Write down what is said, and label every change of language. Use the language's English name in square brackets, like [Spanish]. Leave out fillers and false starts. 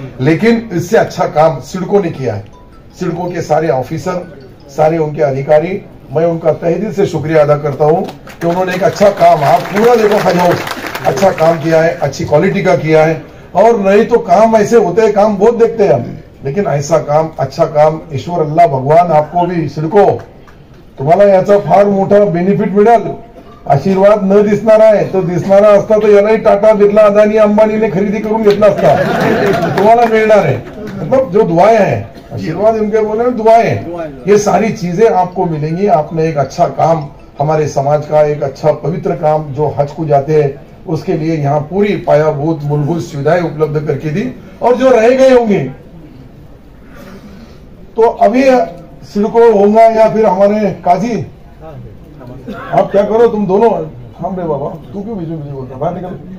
[Hindi] लेकिन इससे अच्छा काम सिडको ने किया है। सिडको के सारे ऑफिसर, सारे उनके अधिकारी, मैं उनका तहे दिल से शुक्रिया अदा करता हूं कि उन्होंने एक अच्छा काम, आप पूरा देखो हज हाउस अच्छा काम किया है, अच्छी क्वालिटी का किया है। और नहीं तो काम ऐसे होते हैं, काम बहुत देखते हैं हम, लेकिन ऐसा काम, अच्छा काम, ईश्वर अल्लाह भगवान आपको भी सिडको [Marathi] तुम्हाला याचा फार मोठा बेनिफिट मिळेल। आशीर्वाद न दिसणारा आहे, तो दिसणारा असता तर यालाही टाटा, बिर्ला, अदानी, अंबानीने खरेदी करून घेतला असता, तुम्हाला मिळणार आहे। [Hindi] मतलब जो दुआएं हैं, आशीर्वाद उनके बोले में दुआएं, ये सारी चीजें आपको मिलेंगी। आपने एक अच्छा काम, हमारे समाज का एक अच्छा पवित्र काम जो हज को जाते हैं उसके लिए यहाँ पूरी पायाभूत मूलभूत सुविधाएं उपलब्ध करके दी। और जो रह गए होंगे तो अभी सिडको होगा या फिर हमारे काजी, आप क्या करो तुम दोनों, हम रे बाबा तू क्यों बीच में बोलता, बाहर निकल।